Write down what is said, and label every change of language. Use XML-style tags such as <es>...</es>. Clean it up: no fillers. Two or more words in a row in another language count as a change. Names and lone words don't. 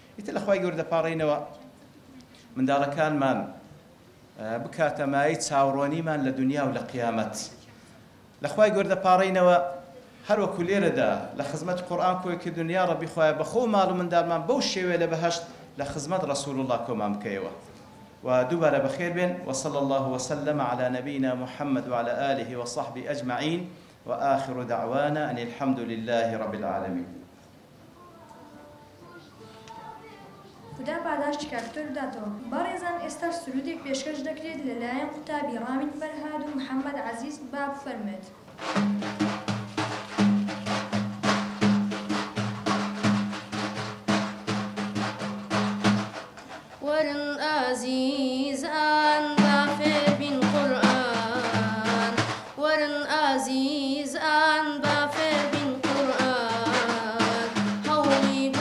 <ckb>لە خوای گەورە دەپاڕێنەوە منداڵەکانمان بکاتە مای چاوڕۆنیمان لە دنیا و لە قیامەت لە خوای گەورە دەپاڕێنەوە هەر وەکو لێرەدا لە خزمەت قورئان کۆیەکی دنیا ڕەبی خوایە بەخۆ ماڵ و منداڵمان بەو شێوەیە لە بەهەشت لە خزمەت</ckb> <ar>رسول الله</ar> <ckb>کۆمان بکەیەوە ودوباره بخير بين</ckb> <ar>وصلى الله وسلم على نبينا محمد وعلى آله وصحبه أجمعين وآخر دعوانا أن الحمد لله رب العالمين</ar> <ckb>خدا پاداشتی کاکتۆر بداتەوە. بەڕێزان ئێستا سرودێک پێشکەش دەکرێت لەلایەن قوتابی ڕامین فەرهاد و محەممەد عەزیز با بفەرمێت. ورن عزیزان با فێربین قورئان، ورن عزیزان با فێربین قورئان، هەوڵی بۆ</ckb>